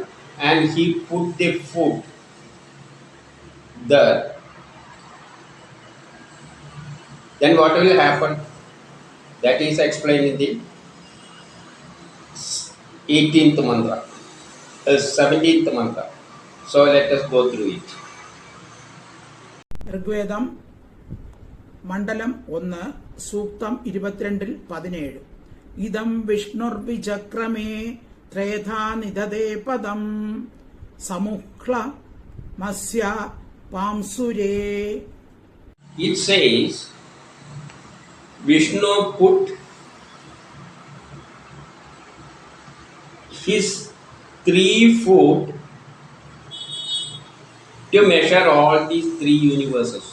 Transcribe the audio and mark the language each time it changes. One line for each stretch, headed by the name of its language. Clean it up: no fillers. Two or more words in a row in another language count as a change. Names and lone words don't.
English: And he put the foot there. Then what will happen? That is explained in the 18th mantra, 17th mantra. So let us go through it. RIGVEDA Mandalam 1 Sooktham 22.17.
Sanskrit: Idam vishnurvichakrame trayatha nidade padam samukhla masya pamsure.
English: It says Vishnu put his 3 foot to measure all these 3 universes.